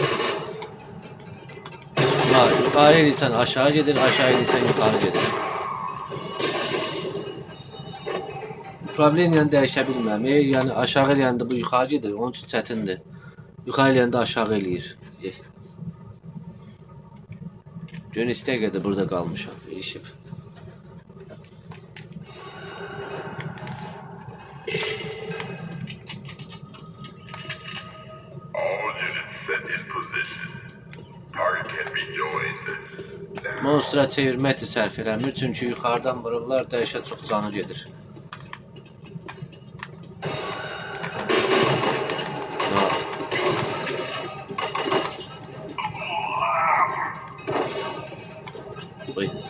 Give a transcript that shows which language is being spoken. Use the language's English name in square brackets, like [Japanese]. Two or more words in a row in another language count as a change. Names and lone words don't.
[Turkish] Yukarı insan aşağı gelir, aşağı insan yukarı gelir. [Azerbaijani] Upravleniyanı dəyişə bilməm. Yəni aşağı eləyəndə bu yuxarı gedir, onun üçün çətindir. Yuxarı eləyəndə aşağı eləyir. Gün istəyə qədər burada qalmışam, ilişib. [English] position. Target can be joined. Now, [Azerbaijani] Monstra çevirməkdir sərf eləmir, çünki yuxarıdan vururlar, dəhşət çox canı gedir. Ha. Oy.